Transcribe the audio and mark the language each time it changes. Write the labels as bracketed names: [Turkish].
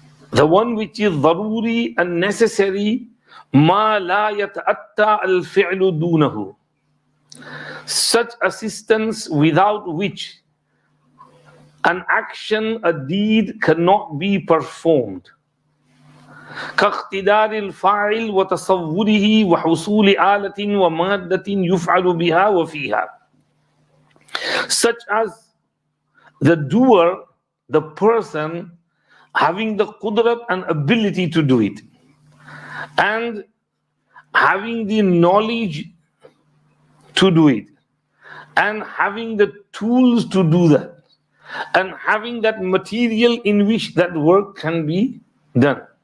[English] The one which is daruri and necessary, [Arabic] ma la yata'atta al-fi'lu dunahu. [English] Such assistance without which an action, a deed cannot be performed. [Arabic] كاقتدار الفاعل وتصوره وحصول آلة ومادة يفعل بها وفيها. [English] Such as the doer, the person having the qudrat and ability to do it, and having the knowledge to do it, and having the tools to do that, and having that material in which that work can be done.